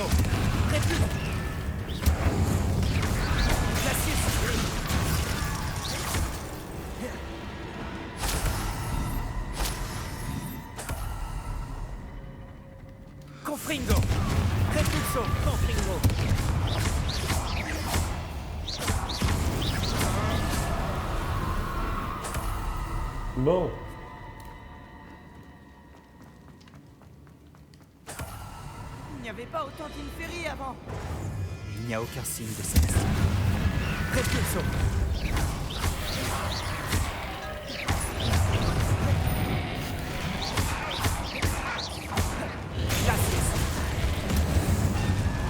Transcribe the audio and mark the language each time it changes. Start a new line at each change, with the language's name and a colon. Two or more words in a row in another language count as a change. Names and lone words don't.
French: Repulso! Glacius! Confringo! Repulso! Confringo! Bon. Il n'y avait pas autant d'inféries avant! Il n'y a aucun signe de Sébastien. Repulso! Glacius!